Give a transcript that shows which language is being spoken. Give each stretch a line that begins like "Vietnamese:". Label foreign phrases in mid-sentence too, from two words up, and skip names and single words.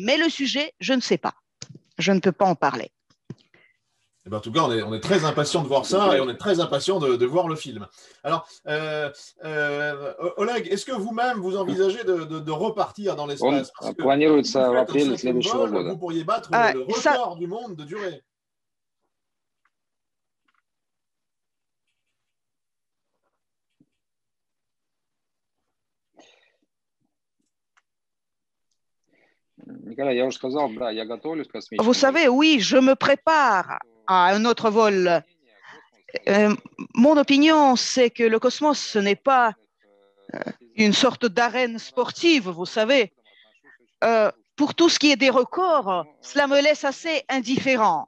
French: Mais le sujet, je ne sais pas. Je ne peux pas en parler. Eh ben, en tout cas, on est très impatient de voir ça et on est très impatient de voir le film. Alors, Oleg, est-ce que vous-même, vous envisagez de repartir dans
Russian: Он
French: l'espace? Parce que si
Russian: планируется
French: vous
Russian: в
French: faites un
Russian: апреле
French: 5e
Russian: следующего
French: vol, vous года. pourriez battre le Ça, record du monde de durée.
Russian: Николай, я уже сказал, да, я готовлюсь к
French: vous
Russian: космическим
French: savez,
Russian: войскам.
French: oui, je me prépare à un autre vol. Mon opinion, c'est que le cosmos, ce n'est pas une sorte d'arène sportive, vous savez. Pour tout ce qui est des records, cela me laisse assez indifférent.